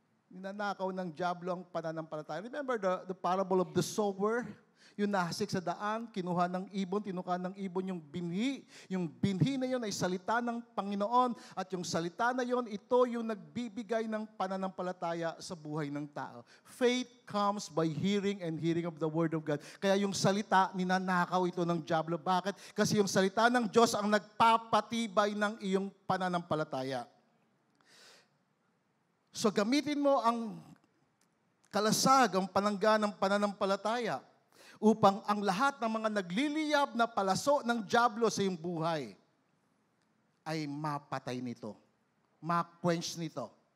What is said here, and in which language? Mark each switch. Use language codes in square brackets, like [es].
[tl] Ninanakaw ng dyablo ang pananampalataya. [en] Remember the parable of the sower? [tl] Yung nahasik sa daan, kinuha ng ibon, tinuka ng ibon yung binhi. Yung binhi na yun ay salita ng Panginoon. At yung salita na yun, ito yung nagbibigay ng pananampalataya sa buhay ng tao. [en] Faith comes by hearing and hearing of the Word of God. [tl] Kaya yung salita, ninanakaw ito ng dyablo. Bakit? Kasi yung salita ng Diyos ang nagpapatibay ng iyong pananampalataya. So gamitin mo ang kalasag, ang panangga ng pananampalataya upang ang lahat ng mga nagliliyab na palaso ng dyablo sa iyong buhay ay mapatay nito, ma-quench nito.